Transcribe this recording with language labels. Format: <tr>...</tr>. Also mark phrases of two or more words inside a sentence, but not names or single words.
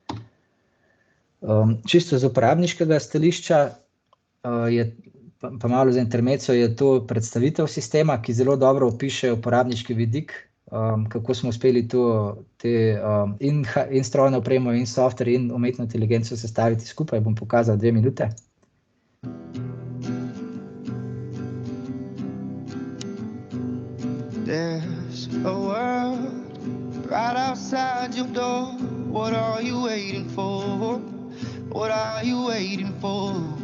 <sl>Čisto z uporabniškega stališča, pa malo za intermezzo, je to predstavitev sistema, ki zelo dobro opiše uporabniški vidik, kako smo uspeli in strojno opremo, in software, in umetno inteligenco sestaviti skupaj. Bom pokazal 2 minute.</sl> <en>There's a world right outside your door. What are you waiting for? What are you waiting for?</en>